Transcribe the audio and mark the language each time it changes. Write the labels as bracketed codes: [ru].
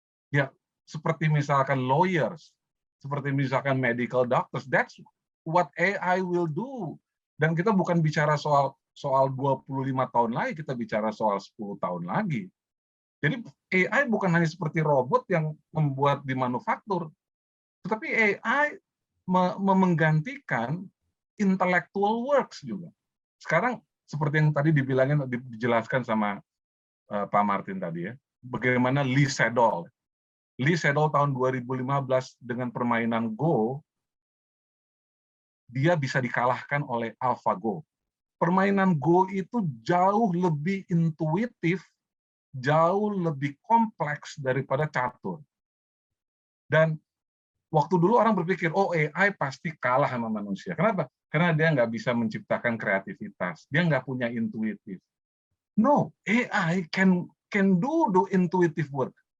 [id] Ya, seperti misalkan [en] lawyers, [id] seperti misalkan [en] medical doctors, that's what AI will do. [id] Dan kita bukan bicara soal 25 tahun lagi, kita bicara soal 10 tahun lagi. Jadi AI bukan hanya seperti robot yang membuat di manufaktur, tetapi AI menggantikan [en] intellectual works [id] juga. Sekarang seperti yang tadi dijelaskan sama Pak Martin tadi ya, bagaimana Lee Sedol. Lee Sedol tahun 2015 dengan permainan Go, dia bisa dikalahkan oleh AlphaGo. Permainan Go itu jauh lebih intuitif, jauh lebih kompleks daripada catur. Dan waktu dulu orang berpikir, oh AI pasti kalah sama manusia. Kenapa? Karena dia nggak bisa menciptakan kreativitas. Dia nggak punya intuitif. [en] No, AI can do intuitive work.